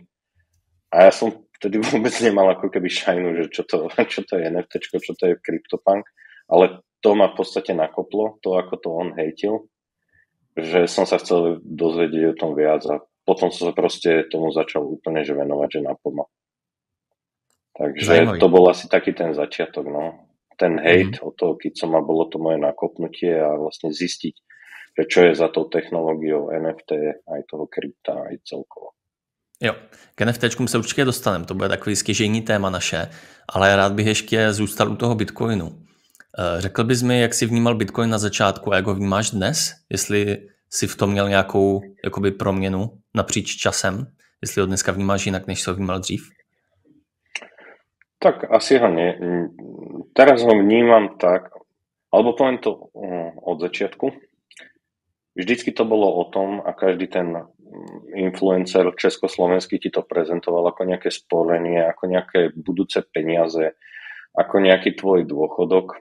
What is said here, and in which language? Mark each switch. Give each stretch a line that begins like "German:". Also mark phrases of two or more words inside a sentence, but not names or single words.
Slovak: A ja som vtedy vôbec nemal ako keby šajnu, že čo to je NFTčko, čo to je kryptopunk, ale to ma v podstate nakoplo, to ako to on hejtil, že som sa chcel dozvedieť o tom viac a potom som sa proste tomu začal úplne že venovať, že naplno. Takže to bol asi taký ten začiatok, no. Ten hejt od toho Kicoma bolo to moje nakopnutie a vlastne zistiť, že čo je za tou technológiou NFT, aj toho krypta, aj celkovo.
Czech: Jo, k NFTčkům se určitě dostaneme, to bude takový stěžejní téma naše, ale rád bych ještě zůstal u toho Bitcoinu. Řekl bys mi, jak jsi vnímal Bitcoin na začátku a jak ho vnímáš dnes? Jestli jsi v tom měl nějakou jakoby proměnu napříč časem? Jestli ho dneska vnímáš jinak, než jsi ho vnímal dřív?
Slovak: Tak asi ho nie. Teraz ho vnímam tak, alebo poviem to od začiatku. Vždycky to bolo o tom a každý ten influencer československý ti to prezentoval ako nejaké sporenie, ako nejaké budúce peniaze, ako nejaký tvoj dôchodok.